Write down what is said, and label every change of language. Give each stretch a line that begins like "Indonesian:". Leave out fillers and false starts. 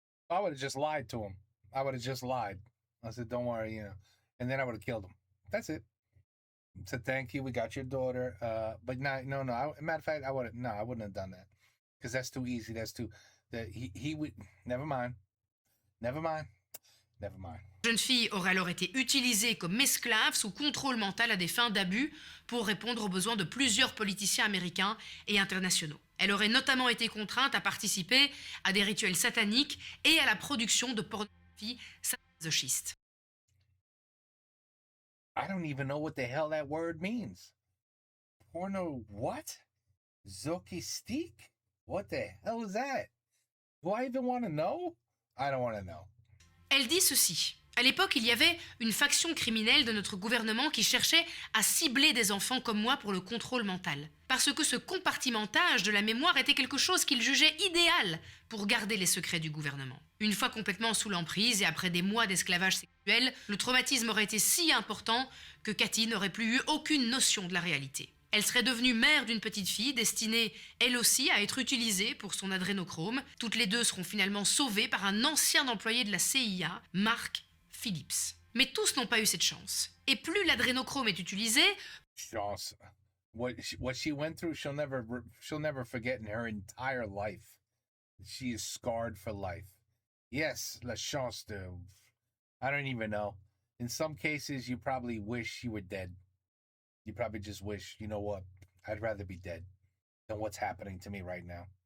English: I would have just lied to him. I would have just lied. I said, don't worry, and then I would have killed him. That's it. Said, thank you, we got your daughter. But no. Matter of fact, I wouldn't have done that. Because that's too easy. He would, never mind.
French: La jeune fille aurait alors été utilisée comme esclave sous contrôle mental à des fins d'abus pour répondre aux besoins de plusieurs politiciens américains et internationaux. Elle aurait notamment été contrainte à participer à des rituels sataniques et à la production de pornographie sadomasochiste.
English: I don't even know what the hell that word means. Porno what? Zokistik? What the hell is that? Do I even want to know? I don't want to know.
French: Elle dit ceci. À l'époque, il y avait une faction criminelle de notre gouvernement qui cherchait à cibler des enfants comme moi pour le contrôle mental. Parce que ce compartimentage de la mémoire était quelque chose qu'ils jugeaient idéal pour garder les secrets du gouvernement. Une fois complètement sous l'emprise et après des mois d'esclavage sexuel, le traumatisme aurait été si important que Cathy n'aurait plus eu aucune notion de la réalité. Elle serait devenue mère d'une petite fille destinée, elle aussi, à être utilisée pour son adrénochrome. Toutes les deux seront finalement sauvées par un ancien employé de la CIA, Mark Phillips. Mais tous n'ont pas eu cette chance. Et plus l'adrénochrome est utilisé... Chance.
English: What she went through, she'll never forget in her entire life. She is scarred for life. Yes,
French: la chance de...
English: I don't even know. In some cases, you probably wish you were dead. You probably just wish, you know what, I'd rather be dead than what's happening to me right now.